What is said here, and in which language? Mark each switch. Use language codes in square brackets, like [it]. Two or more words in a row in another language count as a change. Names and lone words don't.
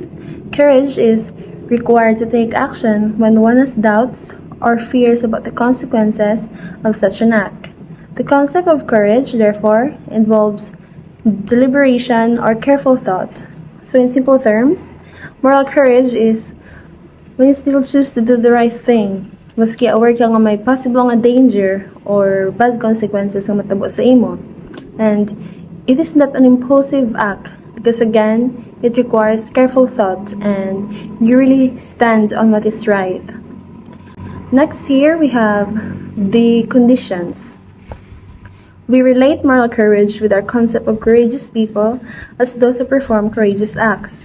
[en] Courage is required to take action when one has doubts or fears about the consequences of such an act. The concept of courage, therefore, involves deliberation or careful thought. So in simple terms, moral courage is when you still choose to do the right thing, [hil] maski aware ka nga may possible nga danger or [en] bad consequences [hil] nga matabo sa imo. [en] And it is not an impulsive act because again, it requires careful thought and you really stand on what is right. Next here we have the conditions. We relate moral courage with our concept of courageous people as those who perform courageous acts.